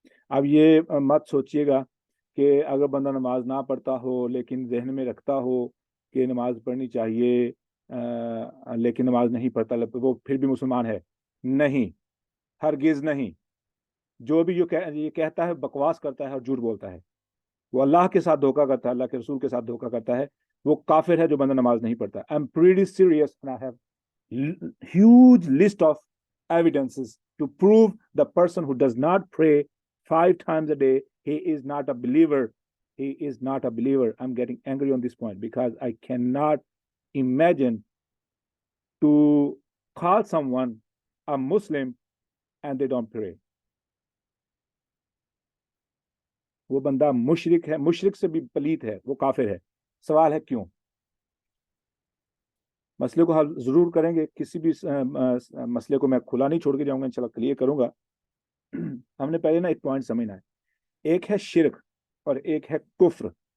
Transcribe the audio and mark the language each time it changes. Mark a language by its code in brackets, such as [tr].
[ur] اب یہ مت سوچئے گا کہ اگر بندہ نماز نہ پڑھتا ہو لیکن ذہن میں رکھتا ہو کہ نماز پڑھنی چاہیے لیکن نماز نہیں پڑھتا وہ پھر بھی مسلمان ہے. نہیں، ہرگز نہیں. جو بھی یہ کہتا ہے بکواس کرتا ہے اور جھوٹ بولتا ہے. وہ اللہ کے ساتھ دھوکہ کرتا ہے، اللہ کے رسول کے ساتھ دھوکہ کرتا ہے. وہ کافر ہے جو بندہ نماز نہیں پڑھتا. [en] I'm pretty serious and I have huge list of evidences to prove the person who does not pray 5 times a day, he is not a believer. He is not a believer. I'm getting angry on this point because I cannot imagine to call someone a Muslim and they don't pray. [ur] وہ بندہ مشرک ہے، مشرک سے بھی پلیت ہے، وہ کافر ہے. سوال ہے کیوں؟ مسئلے کو حل ضرور کریں گے، کسی بھی مسئلے کو میں کھلا نہیں چھوڑ کے جاؤں گا، انشاءاللہ کلیئر کروں گا. ہم نے پہلے نا ایک پوائنٹ سمجھنا ہے، ایک ہے شرک اور ایک ہے کفر.